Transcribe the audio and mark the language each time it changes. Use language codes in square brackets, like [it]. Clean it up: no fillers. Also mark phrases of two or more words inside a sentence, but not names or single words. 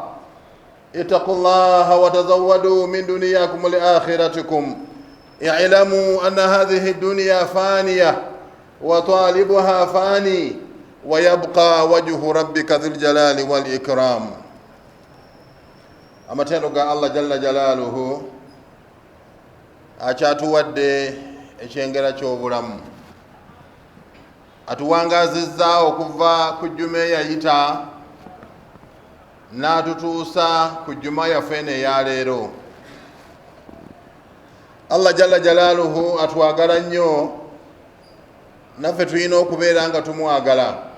[ar] اتقوا الله وتزودوا من دنياكم لآخرتكم. اعلموا أن هذه الدنيا فانية وطالبها فاني، ويبقى وجه ربك ذو الجلال والإكرام. أما تنقى الله جل جلاله [lg] akyatuwadde ekyengera ky'obulamu, atuwangazizza okuva ku jjuma eyayita n'atutuusa ku jjuma yaffe eno eya leero. [ar] الله جل جلاله [lg] atwagala nnyo, naffe tulina okubeera nga tumwagala.